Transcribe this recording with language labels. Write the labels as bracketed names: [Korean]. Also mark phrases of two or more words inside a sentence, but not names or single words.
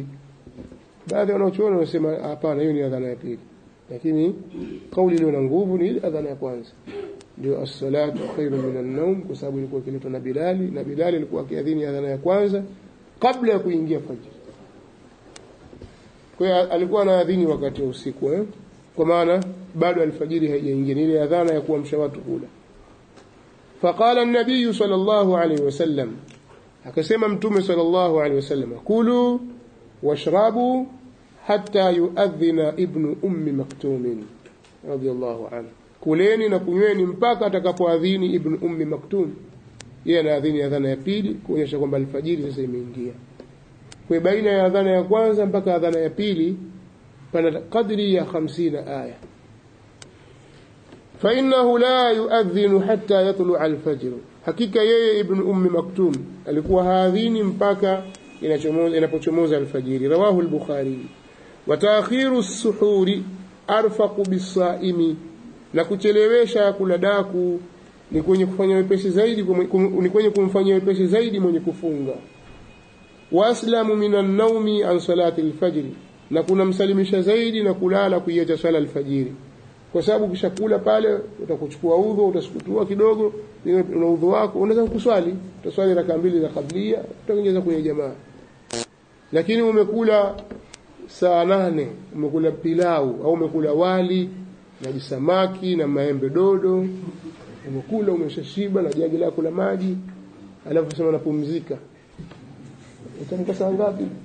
[Swahili] Baadhi wanaochuona wanasema hapana, hiyo ni adhana ya pili, lakini kauli ile ina nguvu, ni adhana ya kwanza ndio [Arabic] الصلاة خير من النوم, [Swahili] kwa sababu ilikuwa kiletwa na Bilali, na Bilali alikuwa akiadhini adhana ya kwanza kabla ya kuingia fajr. Kwa hiyo alikuwa anaadhini wakati wa usiku, kwa maana bado alfajiri haijaingia, ile adhana ya kuamsha watu kula. [Arabic] فقال النبي صلى الله عليه وسلم, [Swahili] akasema mtume [Arabic] صلى الله عليه وسلم، كلوا واشربوا حتى يؤذن ابن أم مكتوم رضي الله عنه, [Swahili] kuleni na kunyweni mpaka atakapoadhini ibn ummi maktum. Yeye anaadhini adhana ya pili kuonyesha kwamba alfajiri sasa imeingia. Kwa baina ya adhana ya kwanza mpaka adhana ya pili pana kadri ya 50 aya. [Arabic] فإنه لا يؤذن حتى يطلع الفجر, [Swahili] hakika yeye ibn ummi maktum alikuwa haadhini mpaka inapochomoza alfajiri. [Arabic] رواه البخاري. وتأخير السحور أرفق بالصائم, [Swahili] na kuchelewesha kula daku ni kwenye kufanya wepesi zaidi, ni kwenye kumfanyia wepesi zaidi mwenye kufunga. [Arabic] وأسلم من النوم عن صلاة الفجر, [Swahili] na kuna msalimisha zaidi na kulala kuiacha swala al-fajiri, kwa sababu kishakula pale utakuchukua udhu, utasukutua kidogo, una udhu wako, unaweza kuswali, utaswali raka 2 za kablia, utaongeza kwenye jamaa. Lakini umekula saa 8, umekula pilau au umekula wali na samaki na maembe dodo, umekula umeshashiba na jagi lako la maji, alafu sema napumzika, utamka saa ngapi?